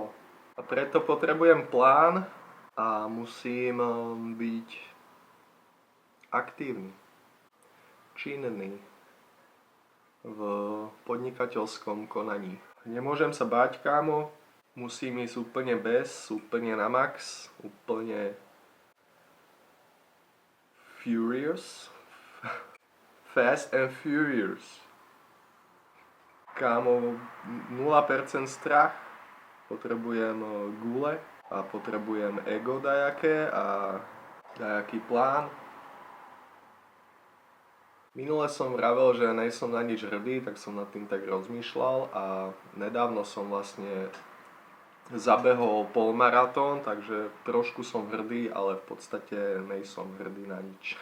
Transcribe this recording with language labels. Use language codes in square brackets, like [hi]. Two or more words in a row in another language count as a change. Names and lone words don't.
[sk] A preto potrebujem plán a musím byť aktívny, činný v podnikateľskom konaní. Nemôžem sa báť, kámo, musím ísť úplne úplne na max, úplne furious, [en] fast and furious. [sk] Kámo, 0% strach, potrebujem gule a potrebujem ego dajaké a dajaký plán. Minule som vravel, že nejsom na nič hrdý, tak som nad tým tak rozmýšľal a nedávno som vlastne zabehol polmaratón, takže trošku som hrdý, ale v podstate nejsom hrdý na nič.